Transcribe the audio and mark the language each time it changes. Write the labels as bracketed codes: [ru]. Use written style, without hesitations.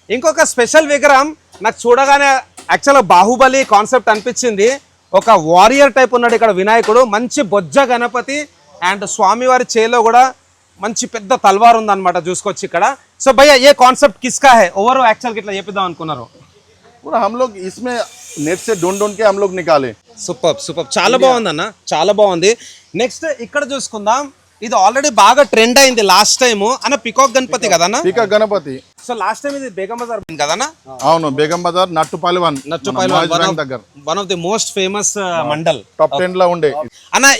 [te] ఇంకొక స్పెషల్ విగ్రహం నాకు చూడగానే యాక్చువల్గా బాహుబలి కాన్సెప్ట్ అనిపించింది. ఒక వారియర్ టైప్ ఉన్నాడు ఇక్కడ వినాయకుడు, మంచి బొజ్జ గణపతి. అండ్ స్వామివారి చేలో కూడా మంచి పెద్ద తల్వార్ ఉందన్నమాట, చూసుకోవచ్చు ఇక్కడ. సో భయ్యా [hi] ఏ కాన్సెప్ట్ కిస్కా హై? [te] ఓవర్ యాక్చువల్గా ఇట్లా చెప్పిద్దాం అనుకున్నారు. [hi] हम लोग इसमें नेट से ढूंढ के हम लोग निकाले. [te] సూపర్, చాలా బాగుంది అన్న, చాలా బాగుంది. నెక్స్ట్ ఇక్కడ చూసుకుందాం. ఇది ఆల్రెడీ బాగా ట్రెండ్ అయింది లాస్ట్ టైం అన్న, పికాక్ గణపతి కదన్నా? Peacock Ganapati. So last time ఇది బేగం బజార్ కదన్నా? అవును, Begum Bazar నట్టుపల్లి one of the most famous mandal. Top 10 లో ఉండే అన్న.